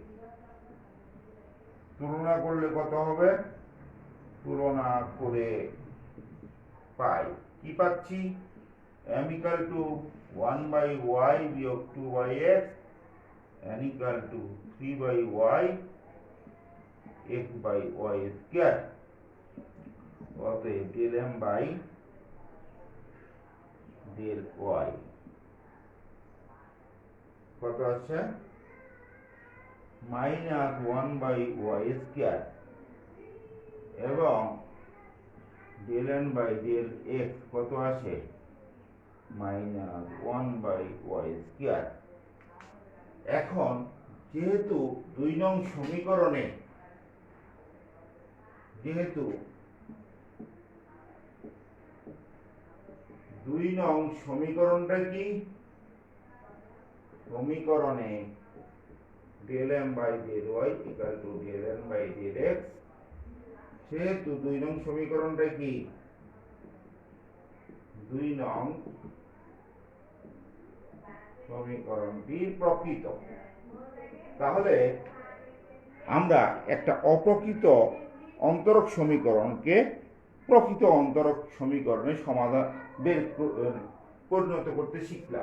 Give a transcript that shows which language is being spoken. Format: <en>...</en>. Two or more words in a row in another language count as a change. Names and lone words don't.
<bn>তুলনা করলে কত হবে, তুলনা করে পাই কি পাচ্ছি</bn> <en>m equal to 1 by y</en> <bn>বিয়োগ</bn> <en>2 by x, n equal to 3 by y x by y square,</en> <bn>অতএব</bn> <en>del m by del y</en> <bn>কত আছে</bn> <en>minus 1 by y square</en> <bn>এবং</bn> <en>del n by del x</en> <bn>কত আছে</bn> <en>minus 1 by y square.</en> <bn>এখন যেহেতু 2 নং সমীকরণে, যেহেতু 2 নং সমীকরণটা কি, সমীকরণে</bn> <en>del m by del y equal to del n by del x,</en> <bn>সেহেতু 2 নং সমীকরণটা কি 2 নং সমীকরণটি প্রকৃত। তাহলে আমরা একটা অপ্রকৃত অন্তরক সমীকরণকে প্রকৃত অন্তরক সমীকরণের সমাধান পরিণত করতে শিখলাম।</bn>